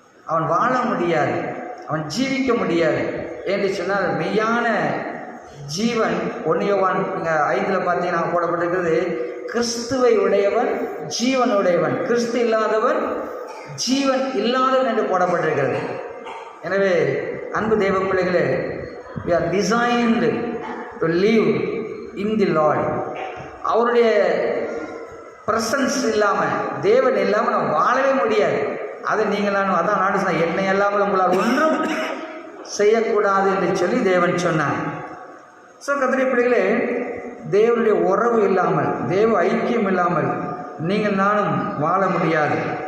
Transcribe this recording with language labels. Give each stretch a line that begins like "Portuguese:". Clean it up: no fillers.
Tamil: அவன் வாழ முடியாது, அவன் ஜீவிக்க முடியாது என்று சொன்னால் மெய்யான ஜீவன் 1 யோவான் 5 பார்த்தீங்கன்னா போடப்பட்டிருக்கிறது, கிறிஸ்துவை உடையவன் ஜீவன் உடையவன், கிறிஸ்து இல்லாதவன் ஜீவன் இல்லாதவன் என்று போடப்பட்டிருக்கிறது. எனவே அன்பு தெய்வ பிள்ளைகளே,
English: we are designed to live in the Lord.
Tamil: அவருடைய பிரசன்ஸ் இல்லாமல், தேவன் இல்லாமல் நம்ம வாழவே முடியாது. அதை நீங்கள் அதான் நாடு சொன்ன, என்னை இல்லாமல் உங்களால் ஒன்றும் செய்யக்கூடாது என்று சொல்லி தேவன் சொன்னார். ஸோ கர்த்தருடைய பிள்ளைகளே, தேவனுடைய உறவு இல்லாமல், தேவ ஐக்கியம் இல்லாமல் நீங்கள் நானும் வாழ முடியாது.